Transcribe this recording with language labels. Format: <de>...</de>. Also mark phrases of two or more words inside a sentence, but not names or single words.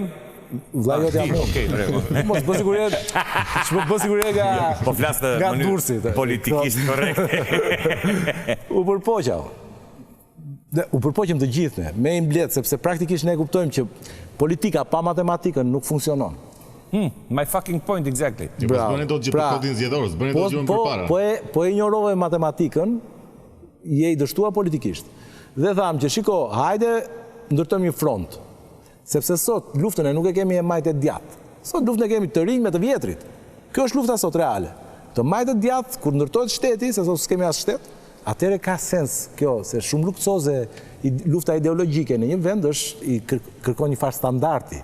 <sq>Vlla jot jam. Okej, rregull. Mos bë siguri. Ç'po siguri nga po flas në mënyrë politikisht korrekte. U përpoqa. U përpoqëm të gjithë ne, me imblet, sepse praktikisht ne kuptojmë që politika pa matematikën nuk funksionon.</sq> <en>My fucking point, exactly.</en> <sq>Bravo. S'bëni dot gjë për kodin zgjedhor, s'bëni dot gjë më përpara. Po e ignorove matematikën, je i dështuar politikisht. Dhe tham që shiko, hajde ndërtojmë një front. Sepse sot luftën e nuk e kemi e majtë e djathtë. Sot luftën e kemi të rinj me të vjetrit. Kjo është lufta sot reale. Të majtë e djathtë, kur ndërtojët shteti, se sot s'kemi as shtet, atëre ka sens kjo, se shumë luksoze lufta ideologjike në një vend është i kërkon një farë standardi.</sq>